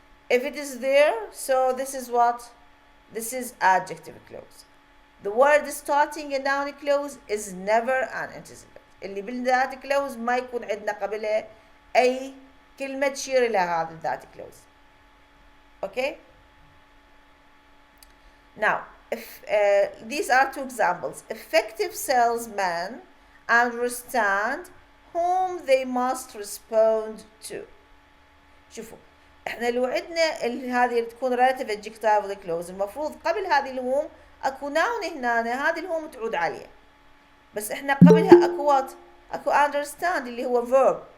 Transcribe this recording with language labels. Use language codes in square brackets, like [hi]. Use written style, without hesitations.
[en] If it is there, so this is what? This is adjective clause. The word starting a noun clause is never an antecedent. [ar] اللي بالذات clause ما يكون عندنا قبلها أي كلمة تشير إلى هذا الذات clause. [en] Okay? Now, if these are two examples. Effective salesmen understand whom they must respond to. [ar] شوفوا احنا لو عندنا هذه تكون relative adjective clause المفروض قبل هذه الwhom اكو noun هنا، هذه الهوم تعود عليه، بس احنا قبلها اكو what؟ اكو understand اللي هو verb.